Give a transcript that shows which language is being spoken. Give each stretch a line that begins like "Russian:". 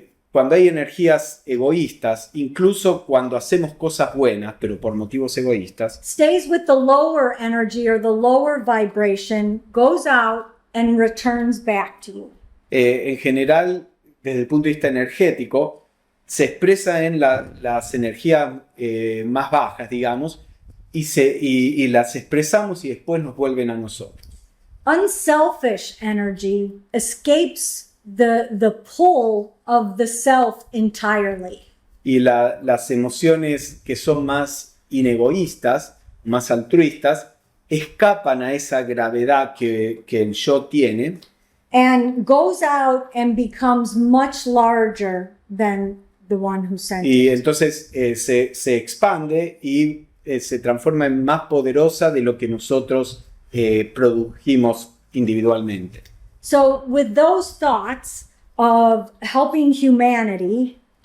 Spanish: Cuando hay energías egoístas, incluso cuando hacemos cosas buenas, pero por motivos egoístas,
English: stays with the lower energy or the lower vibration, goes out and returns back to you.
Spanish: en general, desde el punto de vista energético, se expresa en las energías más bajas, digamos, y las expresamos y después nos vuelven a nosotros.
English: Unselfish energy escapes the pull of the self entirely.
Spanish: Y las emociones que son más inegoístas, más altruistas, escapan a esa gravedad que el yo tiene
English: And goes out and becomes much larger than the one who sent
Spanish: y
English: it.
Spanish: entonces se expande y se transforma en más poderosa de lo que nosotros produjimos individualmente.
English: So with those thoughts of helping humanity,